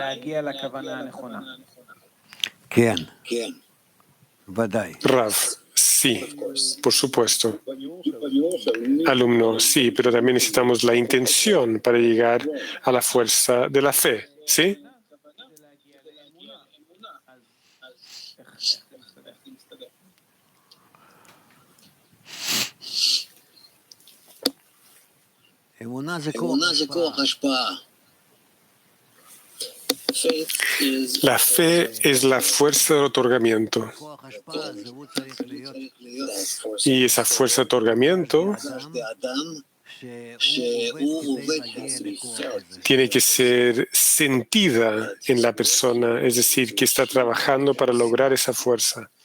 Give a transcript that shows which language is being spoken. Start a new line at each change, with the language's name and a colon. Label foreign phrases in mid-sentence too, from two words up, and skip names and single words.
Spanish: Rav, sí, por supuesto. Alumno, sí, pero también necesitamos la intención para llegar a la fuerza de la fe, ¿sí?
Hebrew: אמונה זה כוח השפעה.
Spanish: La fe es la fuerza del otorgamiento. Y esa fuerza de otorgamiento tiene que ser sentida en la persona, es decir, que está trabajando para lograr esa fuerza.